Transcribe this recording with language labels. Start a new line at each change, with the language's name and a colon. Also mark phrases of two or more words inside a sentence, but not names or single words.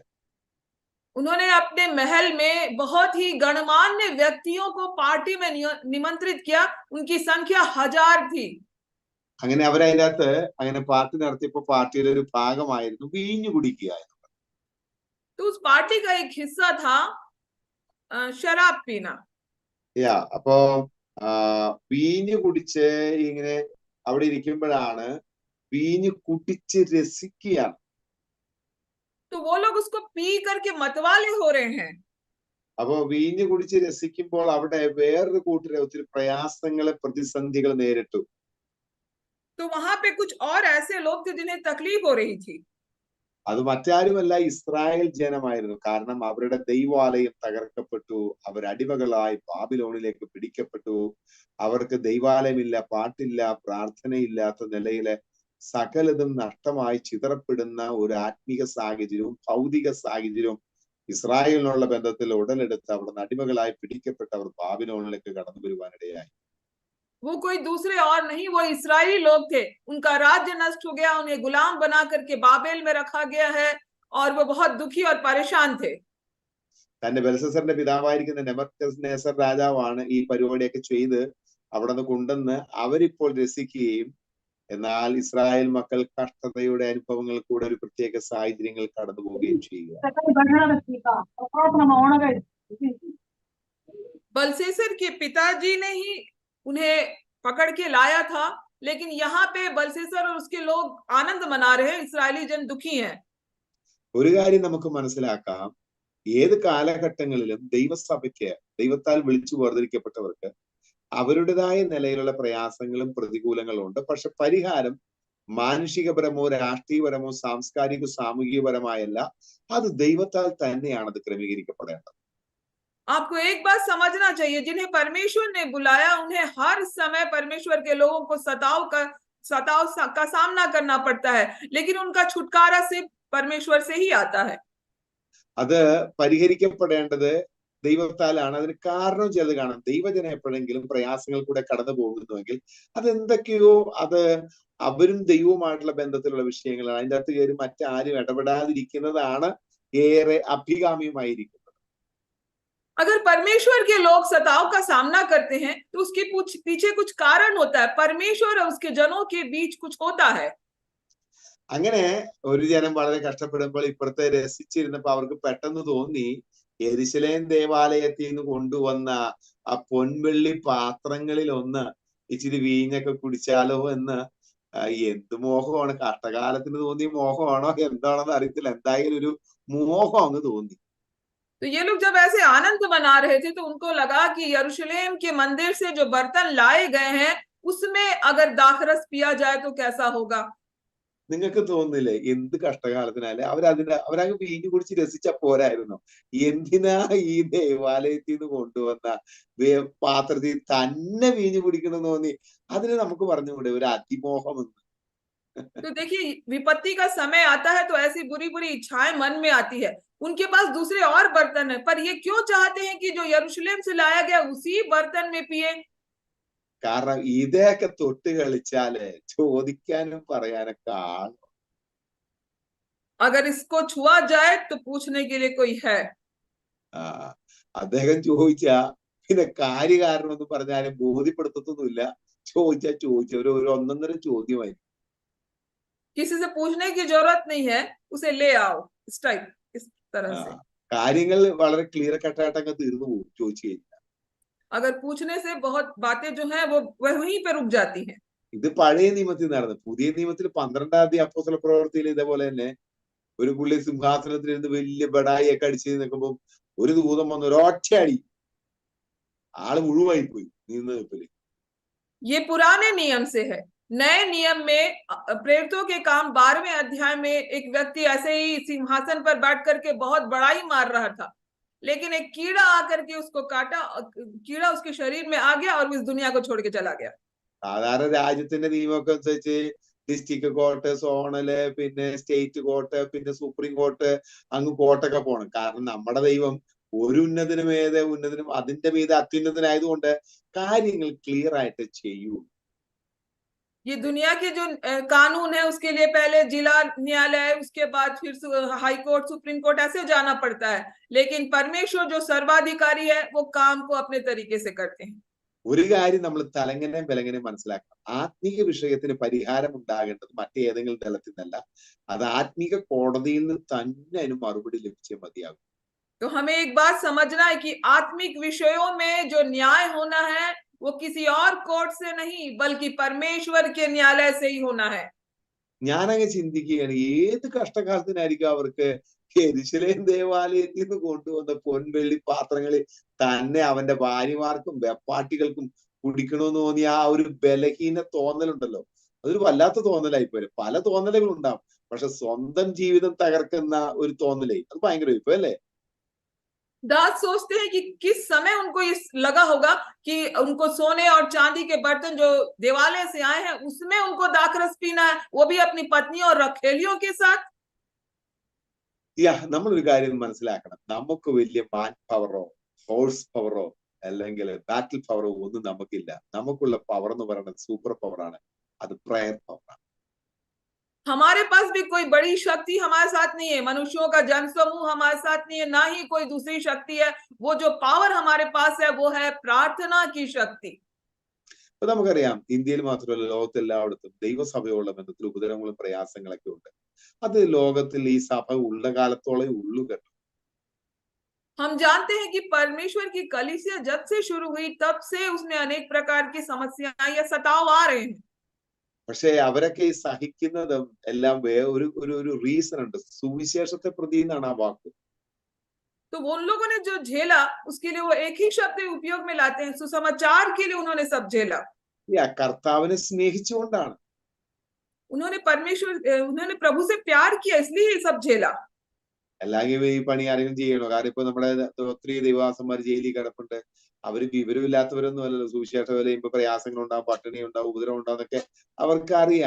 Hindi: उन्होंने अपने महल में बहुत ही गणमान्य व्यक्तियों को पार्टी में निमंत्रित किया। उनकी संख्या 1000 थी।
Malayalam: അങ്ങനെ അവരതിൻ്റെ അകത്ത് അങ്ങനെ പാർട്ടി നടത്തിയപ്പോ പാർട്ടിയുടെ ഒരു ഭാഗമായിരുന്നു വീഞ്ഞു കുടിക്കുക.
Hindi: तो उस पार्टी का एक हिस्सा था शराब पीना।
Malayalam: അപ്പോ വീഞ്ഞു കുടിച്ച് ഇങ്ങനെ അവിടെ ഇരിക്കുമ്പോഴാണ് വീഞ്ഞു കുടിച്ച് രസിക്കുകയാണ്.
Hindi: तो वो लोग उसको पी करके मतवाले हो रहे हैं।
Malayalam: അപ്പോ വീഞ്ഞു കുടിച്ച് രസിക്കുമ്പോൾ അവിടെ വേറൊരു കൂട്ടരെ ഒത്തിരി പ്രയാസങ്ങളെ പ്രതിസന്ധികൾ നേരിട്ടു.
Hindi: तो वहां पे कुछ और ऐसे लोग थे जिन्हें तकलीफ हो रही थी।
Malayalam: അത് മറ്റാരുമല്ല, ഇസ്രായേൽ ജനമായിരുന്നു. കാരണം അവരുടെ ദൈവാലയം തകർക്കപ്പെട്ടു, അവർ അടിമകളായി ബാബിലോണിലേക്ക് പിടിക്കപ്പെട്ടു. അവർക്ക് ദൈവാലയമില്ല, പാട്ടില്ല, പ്രാർത്ഥനയില്ലാത്ത നിലയിലെ സകലതും നഷ്ടമായി ചിതറപ്പെടുന്ന ഒരു ആത്മീക സാഹചര്യവും ഭൗതിക സാഹചര്യവും ഇസ്രായേലിനുള്ള ബന്ധത്തിൽ ഉടലെടുത്ത് അവിടെ അടിമകളായി പിടിക്കപ്പെട്ട് അവർ ബാബിലോണിലേക്ക് കടന്നു വരുവാനിടയായി.
Hindi: वो कोई दूसरे और नहीं, वो इस्राएली लोग थे। उनका राज्य नष्ट हो गया, उन्हें गुलाम बना करके बाबेल में रखा गया है और वो बहुत दुखी और परेशान थे।
Malayalam: തന്റെ ബെൽസസറിന്റെ പിതാവായിരിക്കുന്ന നെബൂഖദ്നേസർ രാജാവാണ് ഈ പരിപാടിയൊക്കെ ചെയ്ത് അവിടെ നിന്ന് കൊണ്ടുവന്ന് അവരിപ്പോൾ രസിക്കുകയും, എന്നാൽ ഇസ്രായേൽ മക്കൾ കഷ്ടതയുടെ അനുഭവങ്ങൾ കൂടെ ഒരു പ്രത്യേക സാഹചര്യങ്ങൾ കടന്നു പോവുകയും ചെയ്യുക.
Hindi: बलशेसर के पिताजी ने ही उन्हें पकड़ के लाया था, लेकिन यहाँ पे बलशेसर और उसके लोग आनंद मना रहे हैं, इस्राएली जन दुखी हैं।
Malayalam: ഒരു കാര്യം നമുക്ക് മനസ്സിലാക്കാം, ഏത് കാലഘട്ടങ്ങളിലും ദൈവസഭയ്ക്ക്, ദൈവത്താൽ വിളിച്ചു വേർതിരിക്കപ്പെട്ടവർക്ക് അവരുടേതായ നിലയിലുള്ള പ്രയാസങ്ങളും പ്രതികൂലങ്ങളും ഉണ്ട്. പക്ഷെ പരിഹാരം മാനുഷികപരമോ രാഷ്ട്രീയപരമോ സാംസ്കാരിക സാമൂഹികപരമായല്ല, അത് ദൈവത്താൽ തന്നെയാണ് അത് ക്രമീകരിക്കപ്പെടേണ്ടത്.
Hindi: आपको एक बात समझना चाहिए, जिन्हें परमेश्वर ने बुलाया उन्हें हर समय परमेश्वर के लोगों को सताव का सामना करना पड़ता है, लेकिन उनका छुटकारा सिर्फ परमेश्वर से ही आता है।
Malayalam: അത് പരിഹരിക്കപ്പെടേണ്ടത് ദൈവത്താലാണ്. അതിന് കാരണം ചിലത് കാണാം. ദൈവജനം എപ്പോഴെങ്കിലും പ്രയാസങ്ങൾ കൂടെ കടന്നു പോകുന്നുവെങ്കിൽ അതെന്തൊക്കെയോ അത് അവരും ദൈവവുമായിട്ടുള്ള ബന്ധത്തിലുള്ള വിഷയങ്ങളാണ്. അതിൻ്റെ അകത്ത് കയറി മറ്റാരും ഇടപെടാതിരിക്കുന്നതാണ് ഏറെ അഭികാമ്യമായിരിക്കുന്നത്.
Hindi: अगर परमेश्वर के लोग सताव का सामना करते हैं तो उसके पीछे कुछ कारण होता है। परमेश्वर और उसके जनों के बीच कुछ होता है।
Malayalam: അങ്ങനെ ഒരു ജനം വളരെ കഷ്ടപ്പെടുമ്പോൾ ഇപ്പുറത്തെ രസിച്ചിരുന്നപ്പോ അവർക്ക് പെട്ടെന്ന് തോന്നി യെരുശലേം ദേവാലയത്തിൽ നിന്ന് കൊണ്ടുവന്ന ആ പൊൻവെള്ളി പാത്രങ്ങളിൽ ഒന്ന് ഇച്ചിരി വീഞ്ഞൊക്കെ കുടിച്ചാലോ എന്ന്. എന്ത് മോഹമാണ്, കഷ്ടകാലത്തിന് തോന്നിയ മോഹമാണോ എന്താണെന്ന് അറിയത്തില്ല, എന്തായാലും ഒരു മോഹം അങ്ങ് തോന്നി.
Hindi: तो ये लोग जब ऐसे आनंद मना रहे थे तो उनको लगा कि यरूशलेम के मंदिर से जो बर्तन लाए गए हैं उसमें अगर दाखरस पिया जाए तो कैसा होगा।
Malayalam: നിങ്ങൾക്ക് തോന്നുന്നില്ലേ എന്ത് കഷ്ടകാലത്തിനാലേ അവരങ്ങ് വീഞ്ഞു കുടിച്ച് രസിച്ച പോരായിരുന്നു? എന്തിനാ ഈ ദേവാലയത്തിൽ നിന്ന് കൊണ്ടുവന്ന പാത്രത്തിൽ തന്നെ വീഞ്ഞു കുടിക്കണമെന്ന് തോന്നി? അതിന് നമുക്ക് പറഞ്ഞുകൂടെ ഒരു അതിമോഹം എന്ന്.
Hindi: तो देखिए, विपत्ति का समय आता है तो ऐसी बुरी बुरी इच्छाएं मन में आती है। उनके पास दूसरे और बर्तन है, पर ये क्यों चाहते हैं कि जो यरूशलेम से लाया गया उसी बर्तन में पिए?
Malayalam: കാരണം ഇതൊക്കെ തൊട്ട് കളിച്ചാല് ചോദിക്കാനും പറയാനൊക്കെ ആളും.
Hindi: अगर इसको छुआ जाए तो पूछने के लिए कोई है।
Malayalam: അദ്ദേഹം ചോദിച്ചാ പിന്നെ കാര്യകാരണം എന്ന് പറഞ്ഞാലും ബോധ്യപ്പെടുത്തൊന്നുമില്ല. ചോദിച്ച ഒരു ഒന്നൊന്നര ചോദ്യമായി.
Hindi: किसी से पूछने की जरूरत नहीं है, उसे ले आओ, इस टाइप, इस तरह से।
Malayalam: കാര്യങ്ങൾ വളരെ ക്ലിയർ കട്ടായിട്ടൊക്കെ തീർന്നു പോകും ചോദിച്ചു കഴിഞ്ഞാൽ.
Hindi: अगर पूछने से बहुत बातें जो है वो वहीं पे रुक जाती हैं।
Malayalam: ഇത് പഴയ നിയമത്തിൽ നടന്നു. പുതിയ നിയമത്തിൽ 12-ാം അധ്യായം അപ്പോസ്തല പ്രവൃത്തിയിൽ ഇതേപോലെ തന്നെ ഒരു പുള്ളി സിംഹാസനത്തിലിരുന്ന് വലിയ ബടായി ഒക്കെ അടിച്ച് നിൽക്കുമ്പോൾ ഒരു ദൂതം വന്ന് ഒരൊറ്റയടി ആള് മുഴുവായി പോയി നിന്ന് നിൽപ്പില്.
Hindi: ये पुराने नियम से है। नए नियम में प्रेरितों के काम 12वें अध्याय में एक व्यक्ति ऐसे ही सिंहासन पर बैठ करके बहुत बड़ाई मार रहा था, लेकिन एक कीड़ा आकर के उसको काटा, कीड़ा उसके शरीर में आ गया और इस दुनिया को छोड़ के चला गया।
Malayalam: സാധാരണ രാജ്യത്തിന്റെ നിയമമൊക്കെ അനുസരിച്ച്
English: district court,
Malayalam: സോണല്, പിന്നെ
English: state court,
Malayalam: പിന്നെ
English: supreme court,
Malayalam: അങ്ങ് കോർട്ടൊക്കെ പോകണം. കാരണം നമ്മുടെ ദൈവം ഒരു ഉന്നതനും ഉന്നതനും അതിന്റെ മീതെ അത്യുന്നതനായതുകൊണ്ട് കാര്യങ്ങൾ ക്ലിയർ ആയിട്ട് ചെയ്യൂ.
Hindi: ये दुनिया के जो कानून है उसके लिए पहले जिला न्यायालय, उसके बाद फिर
English: high court, supreme court,
Hindi: ऐसे जाना पड़ता है। लेकिन परमेश्वर जो सर्वाधिकारी है वो काम को अपने तरीके से करते हैं।
Malayalam: ഒരു കാര്യം നമ്മൾ തലങ്ങനെയും വിലങ്ങനെയും മനസ്സിലാക്കണം. ആത്മീക വിഷയത്തിന് പരിഹാരം ഉണ്ടാകേണ്ടത് മറ്റേതെങ്കിലും തലത്തിൽ നിന്നല്ല, അത് ആത്മീക കോടതിയിൽ നിന്ന് തന്നെ അതിന് മറുപടി ലഭിച്ചേ മതിയാകും.
Hindi: तो हमें एक बात समझना है कि आत्मिक विषयों में जो न्याय होना है वो किसी और कोर्ट से नहीं बल्कि परमेश्वर के न्यायालय से ही होना है।
Malayalam: ഞാനങ്ങ് ചിന്തിക്കുകയാണ്, ഏത് കഷ്ടകാലത്തിനായിരിക്കും അവർക്ക് യെരുശലേം ദേവാലയത്തിൽ നിന്ന് കൊണ്ടുവന്ന പൊൻവെള്ളി പാത്രങ്ങളിൽ തന്നെ അവന്റെ ഭാര്യമാർക്കും വെപ്പാട്ടികൾക്കും കുടിക്കണമെന്ന് തോന്നിയ ആ ഒരു ബലഹീന തോന്നലുണ്ടല്ലോ, അതൊരു വല്ലാത്ത തോന്നലായിപ്പോലും. പല തോന്നലുകൾ ഉണ്ടാവും, പക്ഷെ സ്വന്തം ജീവിതം തകർക്കുന്ന ഒരു തോന്നലേ അത് ഭയങ്കര ഇപ്പൊ അല്ലേ.
Hindi: दास सोचते हैं कि किस समय उनको ये लगा होगा कि उनको सोने और चांदी के बर्तन जो देवालय से आए हैं उसमें उनको दाखरस पीना है, वो भी अपनी पत्नी और रखेलियों के साथ।
Malayalam: നമ്മളൊരു കാര്യം മനസ്സിലാക്കണം, നമുക്ക് വലിയ മാൻ പവറോ ഹോഴ്സ് പവറോ അല്ലെങ്കിൽ ബാറ്റിൽ പവറോ ഒന്നും നമുക്കില്ല. നമുക്കുള്ള പവർ എന്ന് പറയുന്നത് സൂപ്പർ പവറാണ്, അത് പ്രയർ പവറാണ്.
Hindi: हमारे पास भी कोई बड़ी शक्ति हमारे साथ नहीं है, मनुष्यों का जनसमूह हमारे साथ नहीं है, ना ही कोई दूसरी शक्ति है। वो जो पावर हमारे पास है वो है प्रार्थना की शक्ति।
Malayalam: അപ്പൊ നമുക്കറിയാം, ഇന്ത്യയിൽ മാത്രമല്ല ലോകത്തെല്ലായിടത്തും ദൈവസഭയോടുള്ള ബന്ധത്തിൽ ഉപദ്രവങ്ങളും പ്രയാസങ്ങളൊക്കെ ഉണ്ട്. അത് ലോകത്തിൽ ഈ സഭ ഉള്ള കാലത്തോളം ഉള്ളു കേട്ടോ.
Hindi: हम जानते हैं कि परमेश्वर की कलीसिया जब से शुरू हुई तब से उसमें अनेक प्रकार की समस्याएं या सताव आ रहे हैं।
Malayalam: പക്ഷെ അവരൊക്കെ ഈ സഹിക്കുന്നതും എല്ലാം ഒരു റീസൺ ഉണ്ട്. സുവിശേഷത്തെ പ്രതി എന്നാണ് ആ വാക്ക്.
Hindi: तो उन लोगों ने जो झेला उसके लिए वो एक ही शब्द उपयोग में लाते हैं, सुसमाचार के लिए उन्होंने सब झेला।
Malayalam: കർത്താവിനെ സ്നേഹിച്ചുകൊണ്ടാണ്.
Hindi: उन्होंने प्रभु से प्यार किया, इसलिए ये सब झेला।
Malayalam: അല്ലെങ്കിൽ ഈ പണി ആരെങ്കിലും ചെയ്യണോ? കാരണം ഇപ്പൊ നമ്മുടെ ഒത്തിരി ദൈവദാസന്മാർ ജയിലിൽ കിടപ്പുണ്ട്. അവര് വിവരമില്ലാത്തവരൊന്നും അല്ലല്ലോ. സുവിശേഷ വേല ചെയ്യുമ്പോൾ പ്രയാസങ്ങൾ ഉണ്ടാവും, പട്ടിണി ഉണ്ടാവും, ഉപദ്രവം ഉണ്ടാവും എന്നൊക്കെ അവർക്ക് അറിയാം.